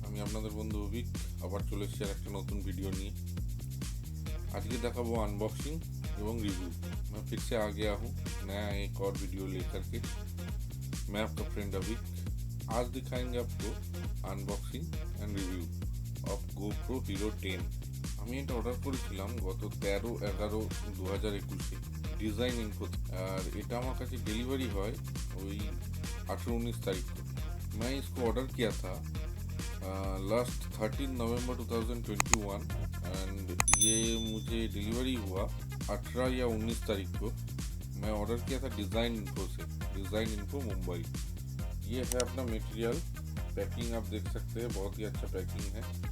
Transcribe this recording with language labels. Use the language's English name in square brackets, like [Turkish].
[Bangla] আমি আপনাদের বন্ধু অভিক আবার চলে এসেছি আর একটা নতুন ভিডিও নিয়ে। আজকে দেখাবো [Hindi] अनबॉक्सिंग एवं रिव्यू। मैं फिर से आ गया हूँ नया एक और वीडियो लेकर के। मैं आपका फ्रेंड अभिक। आज दिखाएंगे आपको unboxing and review of GoPro HERO 10। [Bangla] আমি এটা অর্ডার করেছিলাম গত 13/11/2021 ডিজাইন ইনফো, আর এটা আমার কাছে डिलीवरी হয় ওই 18-19 [Hindi] तारीख को। मैं इसको ऑर्डर किया था लास्ट 13 नवंबर 2021 एंड ये मुझे डिलीवरी हुआ 18 या 19 तारीख को। मैं ऑर्डर किया था डिज़ाइन इन्फो से, डिज़ाइन इन्फो मुंबई। ये है अपना मटेरियल। पैकिंग आप देख सकते हैं, बहुत ही अच्छा पैकिंग है।